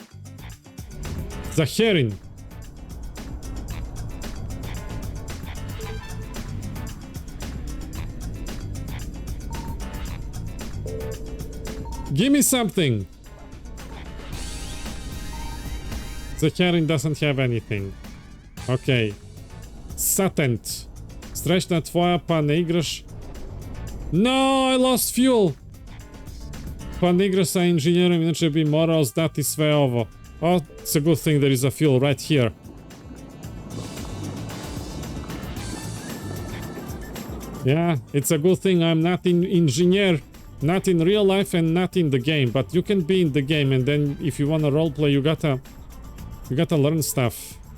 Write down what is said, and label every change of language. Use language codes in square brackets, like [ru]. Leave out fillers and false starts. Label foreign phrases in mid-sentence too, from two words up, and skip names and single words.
[en] Zaherin. Give me something. Zaherin doesn't have anything. Okay. Satent. [hr] Strešna tvoja, pa ne igraš. [en] No, I lost fuel. [hr] Pa ne igraš sa inženjerom, inače bi morao znati sve ovo. [en] Oh, it's a good thing there is a fuel right here. Yeah, it's a good thing I'm not an engineer. Not in real life and not in the game, but you can be in the game, and then if you wanna roleplay, you gotta learn stuff.